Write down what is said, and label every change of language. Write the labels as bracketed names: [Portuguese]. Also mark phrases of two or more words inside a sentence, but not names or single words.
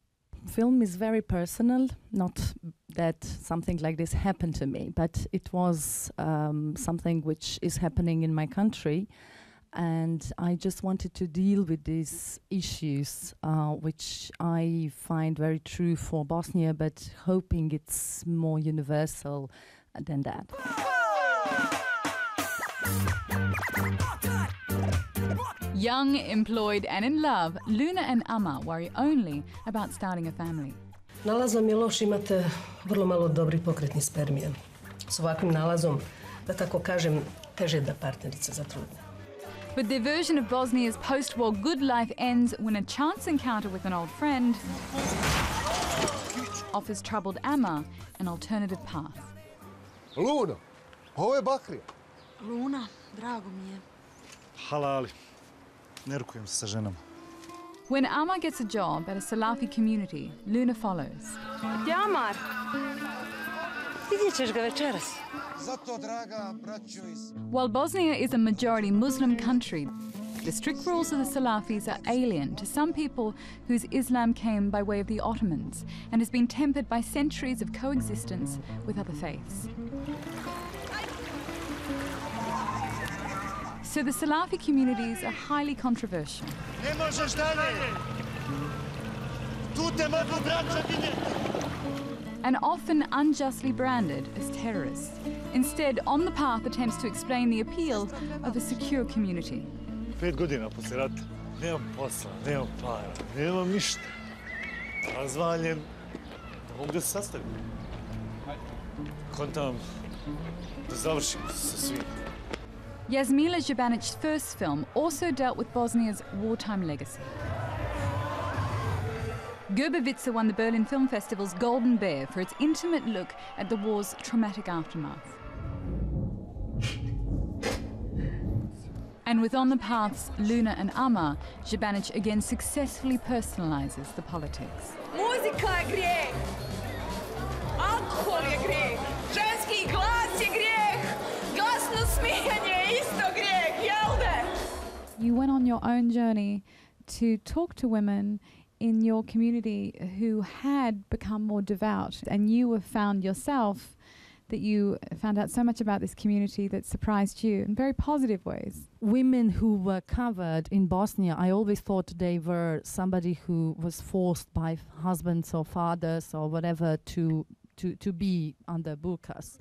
[English] Film is very personal, not that something like this happened to me, but it was something which is happening in my country, and I just wanted to deal with these issues, which I find very true for Bosnia, but hoping it's more universal than that. Young, employed and in love, Luna and Ama worry only about starting a family. [Bosnian] Nalazom Miloš imate vrlo malo dobrih pokretnih spermija. S ovakvim nalazom, da tako kažem, teže da partnerica zatrudne. [English] But their version of Bosnia's post-war good life ends when a chance encounter with an old friend offers troubled Ama an alternative path. [Bosnian] Luna, ovo je Bakrija. Luna, drago mi je. Halali. Ne rukujem se sa ženama. [English] When Ama gets a job at a Salafi community, Luna follows. [Bosnian] Gdje Amar? Vidjet ćeš ga večeras. Zato, draga braćo iz... [English] While Bosnia is a majority Muslim country, the strict rules of the Salafis are alien to some people whose Islam came by way of the Ottomans and has been tempered by centuries of coexistence with other faiths. So the Salafi communities are highly controversial. [Bosnian] Ne možeš dalje. Tu te mogu braća vidjeti. [English] And often unjustly branded as terrorists. Instead, On the Path attempts to explain the appeal of a secure community. [Bosnian] 5 godina poslije rata. Nemam posla, nemam para, nemam ništa. Razvaljen. Mogu da se sastavim. Kontam da završim sa svim. [English] Yasmila Jbanic's first film also dealt with Bosnia's wartime legacy. Grbavica won the Berlin Film Festival's Golden Bear for its intimate look at the war's traumatic aftermath. And with On the Path's Luna and Ama, Jbanic again successfully personalizes the politics. [Bosnian] Muzika je grijeh. Alkohol je grijeh. Ženski glas je grijeh. Glasno smijanje je isto grijeh, jel de? [English] You went on your own journey to talk to women in your community who had become more devout, and you have found yourself that you found out so much about this community that surprised you in very positive ways. Women who were covered in Bosnia, I always thought they were somebody who was forced by husbands or fathers or whatever to be under burqas.